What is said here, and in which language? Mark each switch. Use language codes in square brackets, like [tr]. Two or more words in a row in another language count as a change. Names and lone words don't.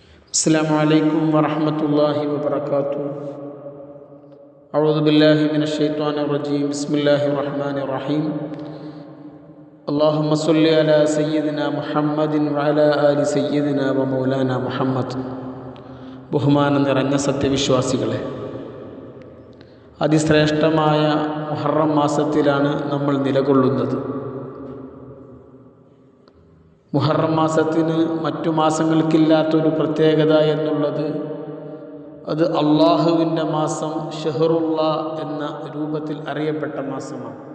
[ar] السلام عليكم ورحمة الله وبركاته. أعوذ بالله من الشيطان الرجيم. بسم الله الرحمن الرحيم. اللهم صل على سيدنا محمد وعلى آل سيدنا ومولانا محمد. [ml] ബഹുമാനം നിറഞ്ഞ സത്യവിശ്വാസികളെ, അതിശ്രേഷ്ഠമായ മുഹറം മാസത്തിലാണ് നമ്മൾ നിലകൊള്ളുന്നത്. മുഹറം മാസത്തിന് മറ്റു മാസങ്ങൾക്കില്ലാത്തൊരു പ്രത്യേകത എന്നുള്ളത് അത് അള്ളാഹുവിൻ്റെ മാസം, ഷഹറുള്ള എന്ന രൂപത്തിൽ അറിയപ്പെട്ട മാസമാണ്.